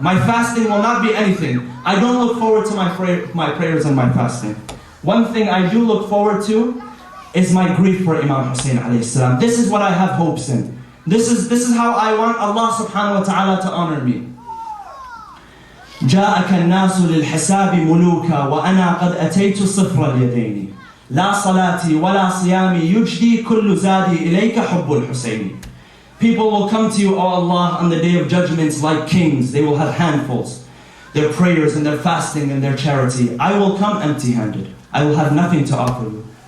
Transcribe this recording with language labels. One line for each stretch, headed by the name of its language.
English: My fasting will not be anything. I don't look forward to my prayers and my fasting. One thing I do look forward to is my grief for Imam Hussein alayhi salam. This is what I have hopes in. This is how I want Allah subhanahu wa ta'ala to honor me.
Arabic: جاءك الناس للحساب ملوكا وأنا قد أتيت صفر اليدين لا صلاتي ولا صيامي يجدي كل زادي إليك حب الحسين.
English: People will come to you, O Allah, on the day of judgments like kings. They will have handfuls, their prayers and their fasting and their charity. I will come empty-handed. I will have nothing to offer you.